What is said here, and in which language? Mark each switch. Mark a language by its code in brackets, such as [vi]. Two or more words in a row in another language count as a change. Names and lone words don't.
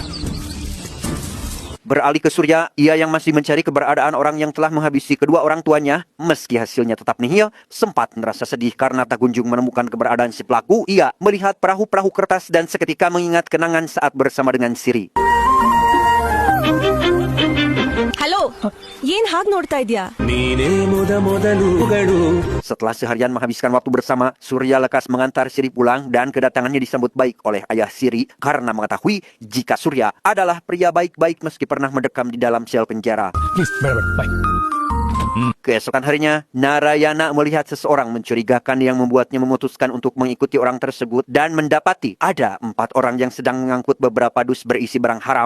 [id] Beralih ke Surya, ia yang masih mencari keberadaan orang yang telah menghabisi kedua orang tuanya. Meski hasilnya tetap nihil, sempat merasa sedih karena tak kunjung menemukan keberadaan si pelaku. Ia melihat perahu-perahu kertas dan seketika mengingat kenangan saat bersama dengan Siri. Halo, [kn] ಏನ್ ಹಾಗ್ ನೋಡ್ತಾ ಇದ್ಯಾ? [id] Setelah seharian menghabiskan waktu bersama, Surya lekas mengantar Siri pulang dan kedatangannya disambut baik oleh ayah Siri karena mengetahui jika Surya adalah pria baik-baik meski pernah mendekam di dalam sel penjara. [en] Please, bye. [id] Keesokan harinya, Narayana melihat seseorang mencurigakan yang membuatnya memutuskan untuk mengikuti orang tersebut dan mendapati ada 4 orang yang sedang mengangkut beberapa dus berisi barang haram.